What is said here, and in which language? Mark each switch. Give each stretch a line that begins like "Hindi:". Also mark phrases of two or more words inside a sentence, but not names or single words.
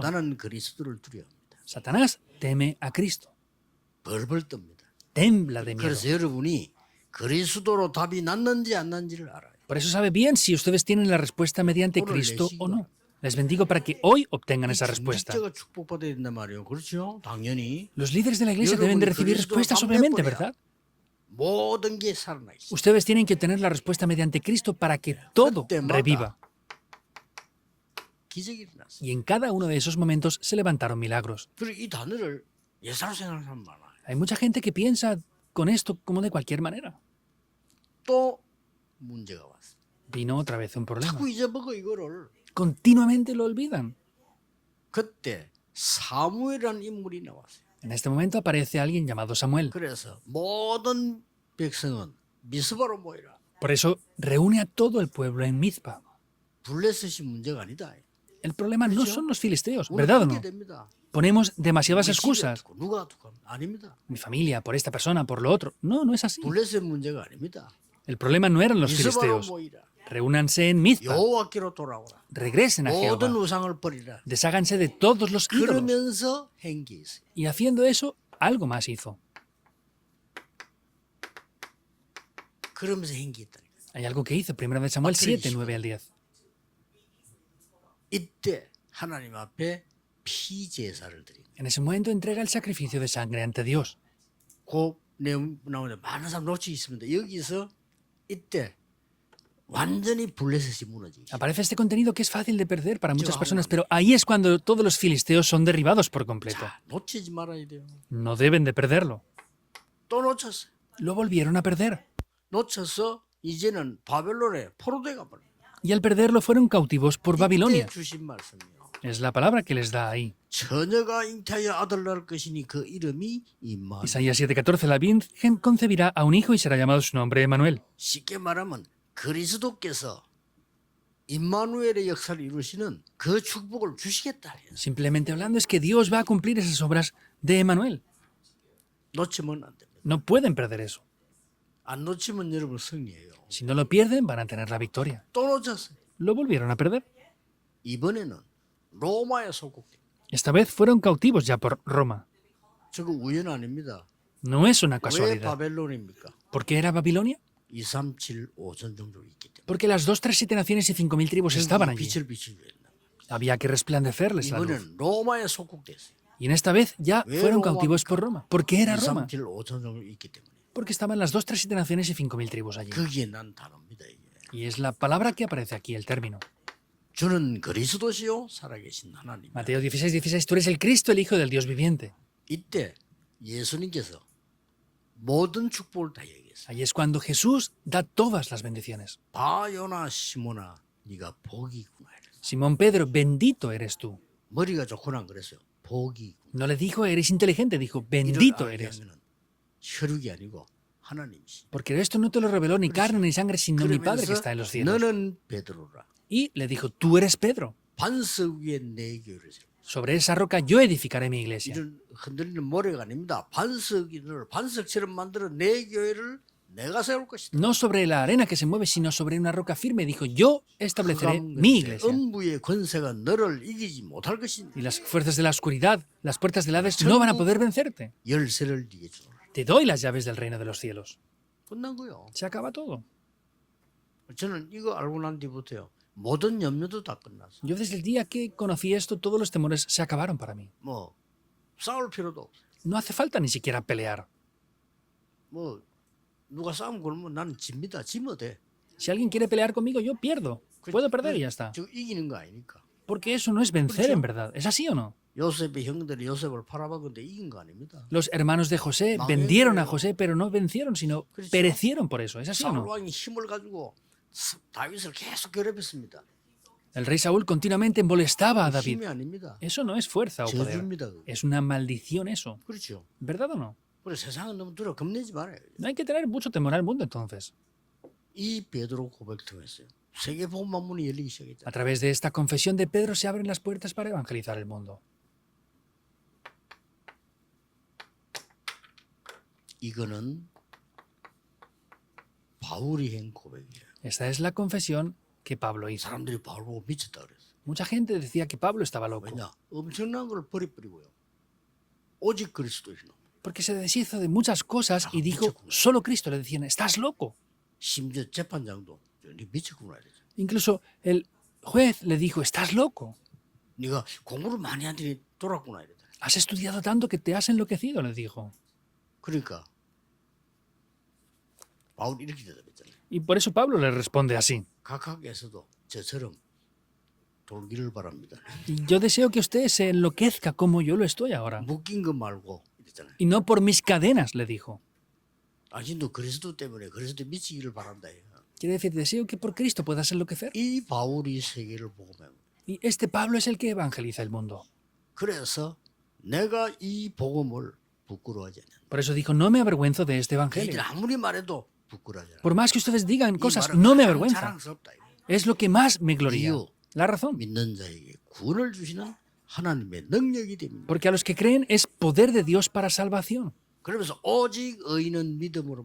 Korean: 사단은 그리스도를 두려워합니다.
Spanish: Satanás teme a Cristo.
Korean: 벌벌 떱니다.
Spanish: Tembla de miedo.
Korean: 그래서 여러분이 그리스도로 답이 났는지 안 났는지를 알아요.
Spanish: Por eso sabe bien si ustedes tienen la respuesta mediante Cristo o no. Les bendigo para que hoy obtengan esa respuesta.
Korean: 중직자가 축복받아야 된단 말이에요. 그렇죠? 당연히
Spanish: Los líderes de la iglesia deben de recibir respuestas, obviamente, ¿verdad?
Korean: 모든 게 살아나 있어요.
Spanish: Ustedes tienen que obtener la respuesta mediante Cristo para que todo reviva.
Korean: 기적이 일어났어요.
Spanish: Y en cada uno de esos momentos se levantaron milagros.
Korean: 그리고 이 단어를 예사로 생각하는 사람 많아요.
Spanish: Hay mucha gente que piensa con esto como de cualquier manera.
Korean: 또 문제가 왔어요.
Spanish: Vino otra vez un problema.
Korean: 자꾸 잊어먹어 이거를.
Spanish: Continuamente lo olvidan.
Korean: 그때 사무엘이라는 인물이 나왔어요.
Spanish: En este momento aparece alguien llamado Samuel.
Korean: 그래서 모든 백성은 미스바로 모이라.
Spanish: Por eso reúne a todo el pueblo en Mizpa.
Korean: 블레셋이 문제가 아니다.
Spanish: El problema no son los filisteos, ¿verdad o no?
Korean: 됩니다.
Spanish: Ponemos demasiadas
Korean: 우리
Spanish: excusas.
Korean: 집에 누가 어떡하면 아닙니다.
Spanish: Mi familia, por esta persona, por lo otro. No, no es así.
Korean: 블레셋 문제가 아닙니다.
Spanish: El problema no eran los
Korean: 미스바로
Spanish: filisteos.
Korean: 모이라.
Spanish: Reúnanse en Mizpa.
Korean: 여호와께로 돌아오라.
Spanish: Regresen a
Korean: 모든
Spanish: Jehová.
Korean: 우상을 버리라.
Spanish: Desháganse de todos los ídolos.
Korean: 그러면서 행기 있어요.
Spanish: Y haciendo eso, algo más hizo.
Korean: 그러면서 행기 있다니까.
Spanish: Hay algo que hizo. 1 de Samuel 7, 9 al 10.
Korean: 이때 하나님 앞에 피 제사를 드린.
Spanish: En ese momento entrega el sacrificio de sangre ante Dios.
Korean: 그 내용 나오는데 많은 사람 놓치 있습니다. 여기서 이때 완전히 블레셋이 무너지기.
Spanish: Aparece este contenido que es fácil de perder para muchas personas, pero ahí es cuando todos los filisteos son derribados por completo.
Korean: 자, 놓치지 말아야 돼요.
Spanish: No deben de perderlo.
Korean: 또 놓쳤어요.
Spanish: Lo volvieron a perder.
Korean: 놓쳐서 이제는 바벨론에 포로돼가 버려.
Spanish: Y al perderlo fueron cautivos por
Korean: 이때
Spanish: Babilonia.
Korean: 주신 말씀이요.
Spanish: Es la palabra que les da ahí.
Korean: 처녀가 잉태하여 아들 낳을 것이니 그 이름이 임마누엘.
Spanish: Isaías 7:14, la Virgen concebirá a un hijo y será llamado su nombre Emanuel.
Korean: 쉽게 말하면 그리스도께서 임마누엘의 역사를 이루시는 그 축복을 주시겠다.
Spanish: Simplemente hablando es que Dios va a cumplir esas obras de Emanuel.
Korean: 놓치면 안 됩니다.
Spanish: No pueden perder eso.
Korean: 안 놓치면 여러분 승리예요.
Spanish: Si no lo pierden, van a tener la victoria.
Korean: 또 놓쳤어요.
Spanish: Lo volvieron a perder.
Korean: 이번에는 로마에 소국돼.
Spanish: Esta vez fueron cautivos ya por Roma.
Korean: 저거 우연 아닙니다.
Spanish: No es una
Korean: 왜
Spanish: casualidad.
Korean: 바벨론입니까?
Spanish: ¿Por qué era Babilonia?
Korean: 2, 3, 7, 5천 정도 있기 때문에.
Spanish: Porque las 2, 3, 7 naciones y 5.000 tribus estaban allí.
Korean: 빛을 비추려 했나.
Spanish: Había que resplandecerles la luz.
Korean: 이번엔 로마에 소국됐어요.
Spanish: Y en esta vez ya ¿Ve fueron Roma? cautivos por Roma. ¿Por qué era 2, 3, Roma?
Korean: 7, 5천 정도 있기 때문에.
Spanish: Porque estaban las 2, 3, 7 naciones y 5.000 tribus allí.
Korean: 거기에 난 단어입니다. 이게.
Spanish: Y es la palabra que aparece aquí, el término.
Korean: 주는 그리스도시요 살아계신 하나님.
Spanish: Mateo 16:16, tú eres el Cristo, el Hijo del Dios viviente.
Korean: 이때 예수님께서 모든 축복을 다 얘기했어요.
Spanish: Ahí es cuando Jesús da todas las bendiciones.
Korean: 바요나 시모나 네가 복이 있구나. 이랬어요.
Spanish: Simón Pedro, bendito eres tú.
Korean: 머리가 좋구나 그랬어요. 복이 있구나.
Spanish: No le dijo eres inteligente, dijo
Korean: 이를
Spanish: bendito
Korean: 알게
Spanish: eres.
Korean: 하면은 혈육이 아니고 하나님이시.
Spanish: Porque esto no te lo reveló ni carne ni sangre, sino mi Padre que
Korean: 그러면서
Spanish: está en los cielos.
Korean: 너는 베드로라.
Spanish: Y le dijo, tú eres Pedro.
Korean: 반석 위에 내 교회를 세워.
Spanish: Sobre esa roca yo edificaré mi iglesia.
Korean: 이런 흔들리는 모래가 아닙니다. 반석을 반석처럼 만들어 내 교회를 내가 세울 것이다.
Spanish: No sobre la arena que se mueve, sino sobre una roca firme. Dijo, yo estableceré mi iglesia.
Korean: 음부의 권세가 너를 이기지 못할 것이니
Spanish: Y las fuerzas de la oscuridad, las puertas del Hades, no van a poder vencerte.
Korean: 열쇠를 네게 주노라.
Spanish: Te doy las llaves del reino de los cielos.
Korean: 끝난 거요.
Spanish: Se acaba todo.
Korean: 저는 이거 알고 난 뒤부터요. 모든 염려도 다 끝났어.
Spanish: Yo desde el día que conocí esto, todos los temores se acabaron para mí.
Korean: 뭐 싸울 필요도 없어.
Spanish: No hace falta ni siquiera pelear.
Korean: 뭐 누가 싸움 걸면 나는 집니다. 지면 돼.
Spanish: Si alguien quiere pelear conmigo, yo pierdo. Puedo perder y ya está.
Korean: 저 이기는 거 아니니까.
Spanish: Porque eso no es vencer en verdad. ¿Es así o no?
Korean: 요셉의 형들이 요셉을 팔아먹은데 이긴 거 아닙니다.
Spanish: Los hermanos de José vendieron a José, pero no vencieron, sino perecieron por eso. ¿Es así o
Korean: 사울
Spanish: no?
Korean: 왕이 힘을 가지고 다윗을 계속 괴롭혔습니다.
Spanish: El rey Saúl continuamente molestaba a David.
Korean: 힘이 아닙니다.
Spanish: Eso no es fuerza o poder.
Korean: 저주입니다. 그거.
Spanish: Es una maldición eso.
Korean: 그렇죠.
Spanish: ¿Verdad o no?
Korean: 그래 세상은 너무 두려워 겁내지 말아요.
Spanish: No hay que tener mucho temor al mundo entonces.
Korean: 이 베드로 고백 통해서요. 세계 복음만 문이 열리기 시작했다.
Spanish: A través de esta confesión de Pedro se abren las puertas para evangelizar el mundo.
Korean: 이거는 바울이 한 고백이에요.
Spanish: Esta es la confesión que Pablo hizo.
Korean: 사람들이 바울 보고 미쳤다 그랬어.
Spanish: Mucha gente decía que Pablo estaba loco,
Korean: 왜냐? 엄청난 걸 버려버리고요. 오직 그리스도이시노.
Spanish: porque se deshizo de muchas cosas y dijo, solo Cristo. Le decían, estás loco.
Korean: 심지어 재판장도 네 미쳤구나 이랬어.
Spanish: Incluso el juez le dijo, estás loco.
Korean: 네가 공부를 많이 하더니 돌았구나 이랬다.
Spanish: Has estudiado tanto que te has enloquecido, le dijo.
Korean: 그러니까 바울이 이렇게 대답했잖아요.
Spanish: Y por eso Pablo le responde así.
Korean: 각하께서도 저처럼 돌기를 바랍니다.
Spanish: Y yo deseo que usted se enloquezca como yo lo estoy ahora.
Korean: 묶인 거 말고 이랬잖아요.
Spanish: Y no por mis cadenas, le dijo.
Korean: 당신도 그리스도 때문에 그리스도 미치기를 바란다.
Spanish: Quiere decir, deseo que por Cristo puedas enloquecer.
Korean: 이 바울이 세계를 복음해.
Spanish: Y este Pablo es el que evangeliza el mundo.
Korean: 그래서 내가 이 복음을 부끄러워하지 않는다.
Spanish: Por eso dijo, no me avergüenzo de este
Korean: 그들
Spanish: evangelio.
Korean: 아무리 말해도 부끄러워하지 않아.
Spanish: Por más que ustedes digan
Korean: 이
Spanish: cosas,
Korean: 말은
Spanish: no me
Korean: 가장
Spanish: avergüenza.
Korean: 자랑스럽다.
Spanish: Es lo que más me gloria. La razón.
Korean: 믿는 자에게 구원을 주시는 하나님의 능력이 됩니다.
Spanish: Porque a los que creen es poder de Dios para salvación.
Korean: 그러면서 오직 의인은 믿음으로